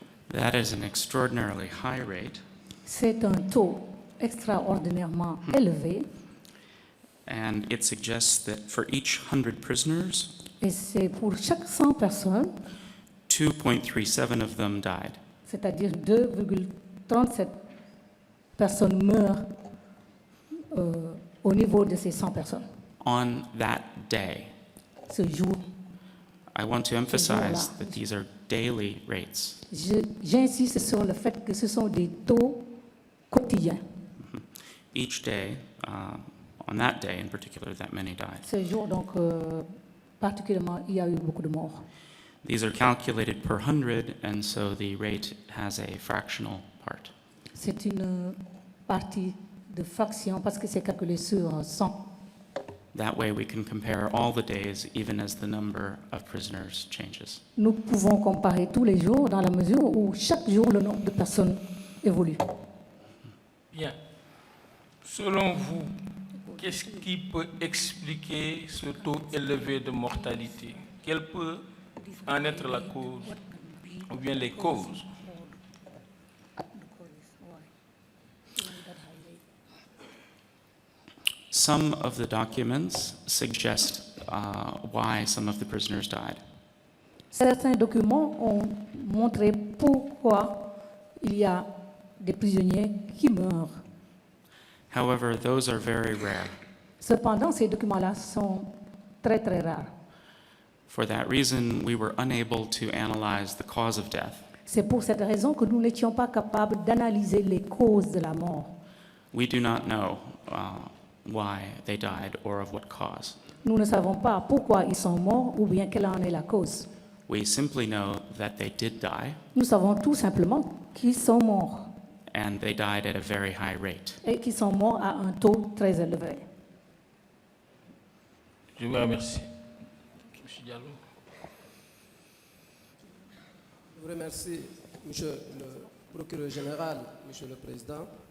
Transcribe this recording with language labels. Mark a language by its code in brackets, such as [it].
[en] That is an extraordinarily high rate, [fr] C'est un taux extraordinairement élevé [en] and it suggests that for each 100 prisoners, [fr] et c'est pour chaque 100 personnes, [en] 2.37 of them died. [fr] C'est-à-dire 2,37 personnes meurent au niveau de ces 100 personnes. [en] On that day, [fr] Ce jour, [en] I want to emphasize that these are daily rates. [fr] j'insiste sur le fait que ce sont des taux quotidiens. [en] Each day, on that day in particular, that many died. [fr] Ce jour, donc, particulièrement, il y a eu beaucoup de morts. [en] These are calculated per 100, and so the rate has a fractional part. [fr] C'est une partie de fraction parce que c'est calculé sur 100. [en] That way, we can compare all the days, even as the number of prisoners changes. [fr] Nous pouvons comparer tous les jours dans la mesure où chaque jour le nombre de personnes évolue. Bien. Selon vous, qu'est-ce qui peut expliquer ce taux élevé de mortalité? Quelle peut en être la cause ou bien les causes? [en] Some of the documents suggest why some of the prisoners died. [fr] Certains documents ont montré pourquoi il y a des prisonniers qui meurent. [en] However, those are very rare. [fr] Cependant, ces documents-là sont très très rares. [en] For that reason, we were unable to analyze the cause of death. [fr] C'est pour cette raison que nous n'étions pas capables d'analyser les causes de la mort. [en] We do not know why they died or of what cause. [fr] Nous ne savons pas pourquoi ils sont morts ou bien quelle en est la cause. [en] We simply know that they did die, [fr] Nous savons tout simplement qu'ils sont morts [en] and they died at a very high rate. [fr] et qu'ils sont morts à un taux très élevé. Je vous remercie. Monsieur Diallo. Je vous remercie, Monsieur le procureur général, Monsieur le Président.